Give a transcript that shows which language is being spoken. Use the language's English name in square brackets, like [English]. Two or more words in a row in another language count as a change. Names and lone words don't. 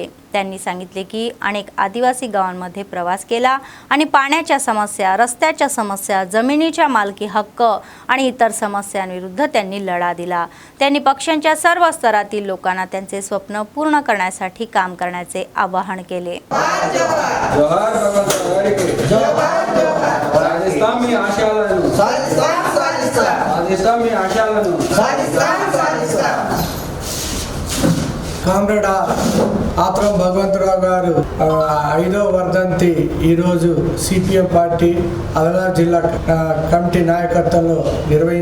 [Marathi] त्यांनी सांगितले की अनेक आदिवासी गावांमध्ये प्रवास केला आणि पाण्याच्या समस्या, रस्त्याच्या समस्या, जमिनीच्या मालकी हक्क आणि इतर समस्यांविरुद्ध त्यांनी लढा दिला. त्यांनी पक्षांच्या सर्व स्तरातील लोकांना त्यांचे स्वप्न पूर्ण करण्यासाठी काम करण्याचे आवाहन केले. [Telugu] కామ్రేడ్ ఆత్రం భగవంతరావు గారు 5వ వర్ధంతి ఈరోజు సిపిఎం పార్టీ ఆదిలాబాద్ జిల్లా కమిటీ నాయకత్వంలో నిర్వహించుకుంటున్నాం.